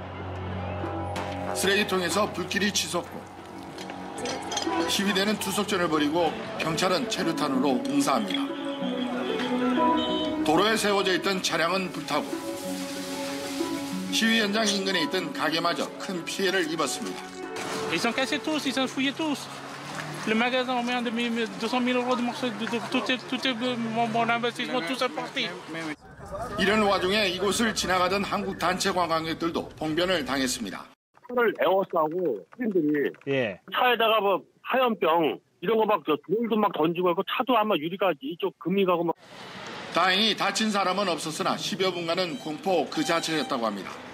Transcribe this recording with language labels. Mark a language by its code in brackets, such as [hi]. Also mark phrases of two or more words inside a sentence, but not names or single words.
[ko] 쓰레기통에서 불길이 치솟고 시위대는 투석전을 벌이고 경찰은 체류탄으로 응사합니다. 도로에 세워져 있던 차량은 불타고 시위 현장 인근에 있던 가게마저 큰 피해를 입었습니다. [fr] Ils ont cassé tous, ils ont fouillé tous. Le magasin a mis 200,000 euros de morceaux, tout mon investissement, tout ça parti. [ko] 이런 와중에 이곳을 지나가던 한국 단체 관광객들도 봉변을 당했습니다. 차를 에워싸고 시민들이 차에다가 뭐 하얀병 이런 거 막 돌도 막 던지고 하고 차도 아마 유리가 이쪽 금이 가고 막. 다행히 다친 사람은 없었으나 10여 분간은 공포 그 자체였다고 합니다.